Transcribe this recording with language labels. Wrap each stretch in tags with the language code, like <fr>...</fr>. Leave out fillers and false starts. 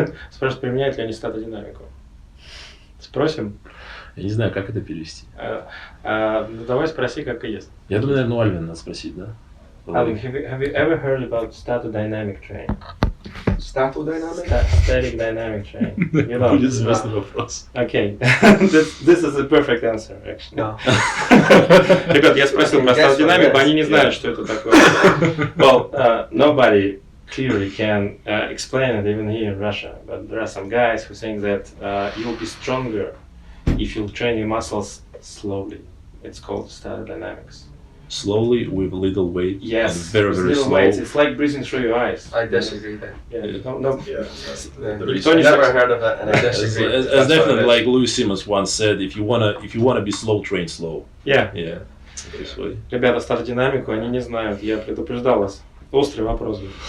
<ru>Спрашивают, применяют ли они статодинамику. Спросим? Я не знаю, как это перевести. Ну, давай спроси, как и есть. Я думаю, наверное, у Альвина надо спросить, да?</ru> <en>Alvin, have you ever heard about statodynamic training? Statodynamic? Static dynamic training. You know.</en> <ru>Известный вопрос.</ru> <en>Okay. This is a perfect answer, actually. No.</en> <ru>Ребят, я спросил про статодинамику, они не знают, что это такое.</ru> <en>Well, nobody clearly can explain it even here in Russia, but there are some guys who think that you'll be stronger if you train your muscles slowly. It's called statodynamics. Slowly, with little weight, Yes, and very, very little slow. weights. It's like breathing through your eyes. I disagree there. Yeah, no. I've never heard of it, and I disagree. As definitely like Louis Simmons once said, if you wanna be slow, train slow. Yeah. Yeah. This way.</en> <ru>Ребята, статодинамику они не знают, я предупреждал вас. Острый вопрос.</ru>